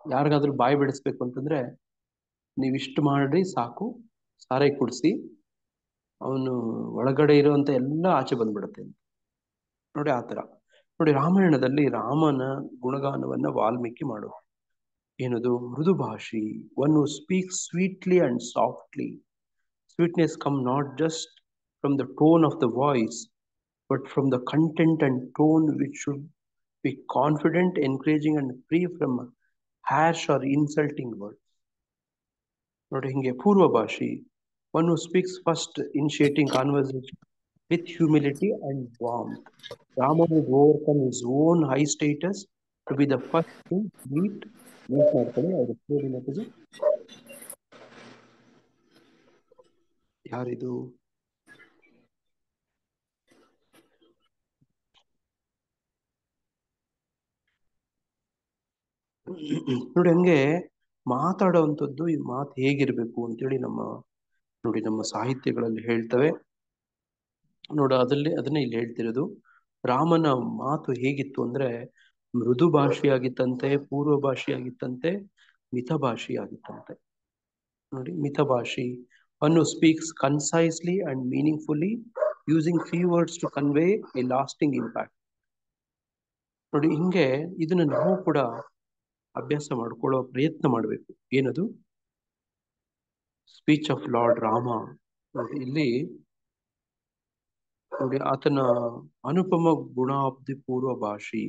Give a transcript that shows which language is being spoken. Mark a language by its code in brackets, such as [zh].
[kn] ಯಾರಿಗಾದ್ರೂ ಬಾಯಿ ಬಿಡಿಸ್ಬೇಕು ಅಂತಂದ್ರೆ ನೀವಿಷ್ಟು ಮಾಡ್ರಿ ಸಾಕು, ಸಾರಾಯಿ ಕುಡಿಸಿ, ಅವನು ಒಳಗಡೆ ಇರುವಂತ ಎಲ್ಲ ಆಚೆ ಬಂದ್ಬಿಡುತ್ತೆ. ನೋಡಿ ಆತರ. ನೋಡಿ ರಾಮಾಯಣದಲ್ಲಿ ರಾಮನ ಗುಣಗಾನವನ್ನ ವಾಲ್ಮೀಕಿ ಮಾಡೋದು ಏನದು, ಮೃದು ಭಾಷಿ. [en] One who speaks sweetly and softly. Sweetness come not just from the tone of the voice, but from the content and tone, which should be confident, encouraging, and free from harsh or insulting words. [kn] ನೋಡಿ ಹಿಂಗೆ ಪೂರ್ವ ಭಾಷಿ. [en] One who speaks first, initiating conversation with humility and warmth. Rama would overcome his own high status to be the first to meet [kn] ಮಾಡ್ತಾರೆ. ಅವ್ರ ಯಾರಿದು? ನೋಡಿ, ಹಂಗೆ ಮಾತಾಡುವಂಥದ್ದು ಈ ಮಾತು ಹೇಗಿರ್ಬೇಕು ಅಂತೇಳಿ ನೋಡಿ ನಮ್ಮ ಸಾಹಿತ್ಯಗಳಲ್ಲಿ ಹೇಳ್ತವೆ. ಅದನ್ನೇ ಇಲ್ಲಿ ಹೇಳ್ತಿರೋದು. ರಾಮನ ಮಾತು ಹೇಗಿತ್ತು ಅಂದ್ರೆ ಮೃದು ಭಾಷೆಯಾಗಿತ್ತಂತೆ, ಪೂರ್ವ ಭಾಷೆಯಾಗಿತ್ತಂತೆ, ಮಿತಭಾಷೆಯಾಗಿತ್ತಂತೆ. ನೋಡಿ, ಮಿತಭಾಷಿ [en] one who speaks concisely and meaningfully using few words to convey a lasting impact. [kn] ನೋಡಿ, ಹಿಂಗೆ ಇದನ್ನ ನಾವು ಕೂಡ ಅಭ್ಯಾಸ ಮಾಡ್ಕೊಳ್ಳೋ ಪ್ರಯತ್ನ ಮಾಡಬೇಕು. ಏನದು? [en] Speech of lord Rama. [kn] ನೋಡಿ, ಇಲ್ಲಿ ನೋಡಿ ಆತನ ಅನುಪಮ ಗುಣಾಬ್ಧಿ ಪೂರ್ವ ಭಾಷಿ.